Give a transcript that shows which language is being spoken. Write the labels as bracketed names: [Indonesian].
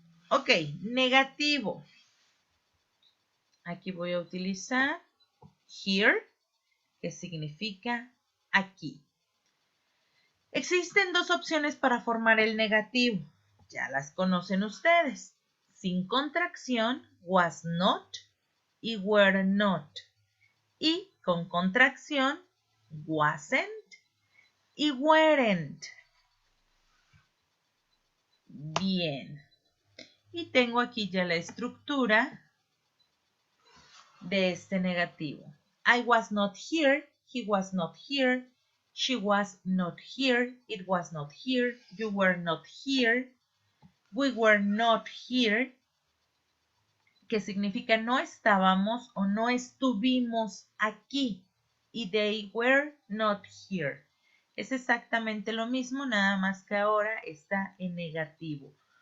[Spanish] Ok, negativo. Aquí voy a utilizar here, que significa aquí. Existen dos opciones para formar el negativo. Ya las conocen ustedes. Sin contracción, was not y were not. Y con contracción, wasn't y weren't. Bien. Y tengo aquí ya la estructura de este negativo. [English] I was not here, he was not here, she was not here, it was not here, you were not here, we were not here, [Spanish] que significa no estábamos o no estuvimos aquí. [English] Y they were not here. [Spanish] Es exactamente lo mismo, nada más que ahora está en negativo.